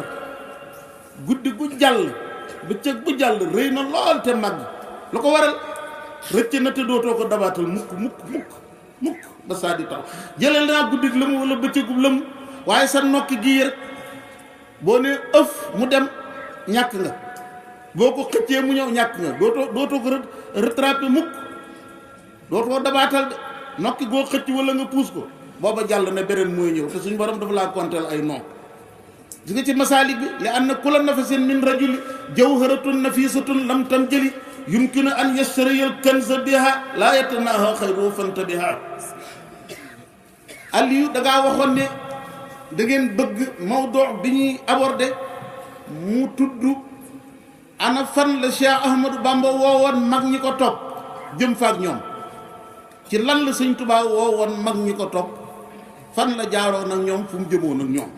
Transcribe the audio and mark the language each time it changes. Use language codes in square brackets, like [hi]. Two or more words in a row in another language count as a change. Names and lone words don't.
[wo] guddi gu jàll bëccëg bu jàll rëy na lool te màgg lu ko waral rëcc na te dootoo ko dabaatal mukk ba saa di taw jëlal naa guddi lëmu wala bëccëgu lëmu waaye sa nokki gii rek boo nee ëf mu dem ñàkk nga boo ko xëccee mu ñëw ñàkk nga dootoo ko rattrapé mukk dootoo dabaatal de nokki goo xëcc wala nga puus ko booba jàll na beneen mooy ñëw te suñ borom dafa laa konteel ay non. gis nga ci masaalik bi li [ar] أن كل نفس من رجل جوهرة نفيسة لم تنجل يمكن أن يشتري الكنز بها لا يتناهى خيره فانتبها. [wo] Aliou da ngaa waxoon ne da ngeen bëgg mawdu bi ñuy abordé mu tudd ana fan la Cheikh Ahmadou Bamba woowoon mag ñi ko topp jëm faak ñoom ci lan la Sëñ Tuubaa woowoon mag ñi ko topp fan la jaaroon ak ñoom fu mu jëmoon ak ñoom.